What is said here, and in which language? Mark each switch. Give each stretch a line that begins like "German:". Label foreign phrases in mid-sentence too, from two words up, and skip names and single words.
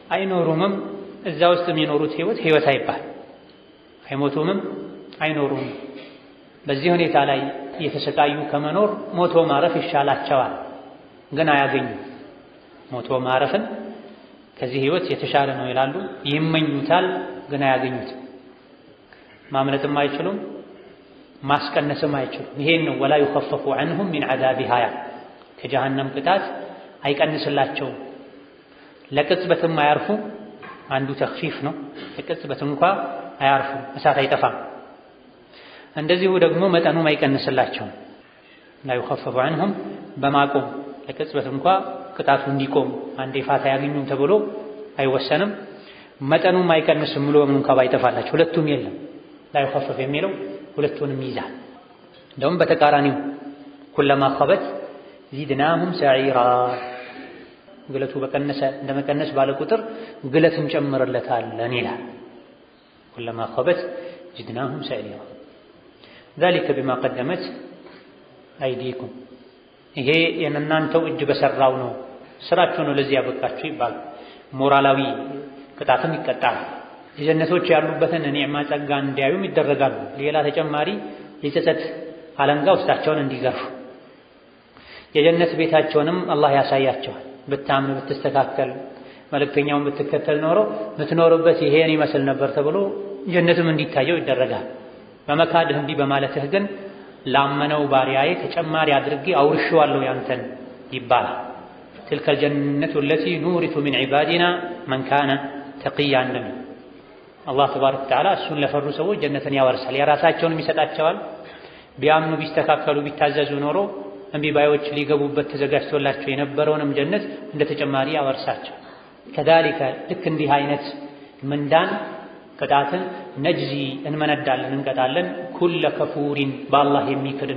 Amharic: አይኖሩምም። እዛ ውስጥ የሚኖሩት ህይወት አይባል። አይሞቱምም አይኖሩም። በዚህ ሁኔታ ላይ እየተሰቃዩ ከመኖር ሞቶ ማረፍ ይሻላቸዋል፣ ግን አያገኙም። ሞቶ ማረፍን ከዚህ ህይወት የተሻለ ነው ይላሉ፣ ይመኙታል፣ ግን አያገኙትም። ማምለጥም አይችሉም፣ ማስቀነስም አይችሉም። ይሄን ነው
Arabic: ولا يخفف عنهم من عذابها
Amharic: ከጀሃነም ቅጣት አይቀንስላቸውም። ለቅጽበትም አያርፉም። አንዱ ተኽፊፍ ነው። ለቅጽበት እንኳ አያርፉም፣ እሳት አይጠፋም። እንደዚሁ ደግሞ መጠኑም አይቀንስላቸውም።
Arabic: لا يخفف عنهم
Amharic: በማቆም ለቅጽበት እንኳ ቅጣቱ እንዲቆም አንዴ ፋታ ያገኙም ተብሎ አይወሰንም። መጠኑም አይቀንስም ብሎ ምን እንኳ ባይጠፋላቸው ሁለቱም የለም።
Arabic: لا يخفف
Amharic: የሚለው ሁለቱንም ይዛል። እንደውም በተቃራኒው
Arabic: كلما خبت زدناهم سعيرا
Amharic: ግለቱ በቀነሰ እንደመቀነስ ባለ ቁጥር ግለት እንጨምርለታለን ይላል።
Arabic: كلما خبت زدناهم سعيرا ذلك بما قدمت أيديكم
Amharic: ይሄ የእናንተው እጅ በሰራው ነው፣ ስራችሁ ነው ለዚህ ያበቃችሁ ይባላል። ሞራላዊ ቅጣትም ይቀጣል። የጀነቶች ያሉበትን ኒዕማ ጸጋ እንዲያዩም ይደረጋሉ። ሌላ ተጨማሪ የጸጸት አለንጋ ውስጣቸውን እንዲገርፉ የጀነት ቤታቸውንም አላህ ያሳያቸዋል። ብታምን ብትስተካከል መልእክተኛውን ብትከተል ኖሮ ምትኖርበት ይሄን ይመስል ነበር ተብሎ ጀነትም እንዲታየው ይደረጋል። በመካድህ እንዲህ በማለትህ ግን ላመነው ባሪያዬ ተጨማሪ አድርጌ አውርሼዋለሁ ያንተን ይባላል።
Arabic: تلك الجنة التي نورث من عبادنا من كان تقيا
Amharic: እንደሚል አላህ
Arabic: تبارك وتعالى
Amharic: እሱን ለፈሩ ሰዎች ጀነትን ያወርሳል። የራሳቸውንም ይሰጣቸዋል። ቢያምኑ ቢስተካከሉ ቢታዘዙ ኖሮ እምቢ ባዮች ሊገቡበት ተዘጋጅቶላቸው የነበረውንም ጀነት እንደ ተጨማሪ ያወርሳቸው። ከዛሊከ ልክ እንዲህ አይነት ምንዳን ቅጣትን ነጅዚ እንመነዳለን እንቀጣለን።
Arabic: كل كفور
Amharic: በአላህ የሚክድን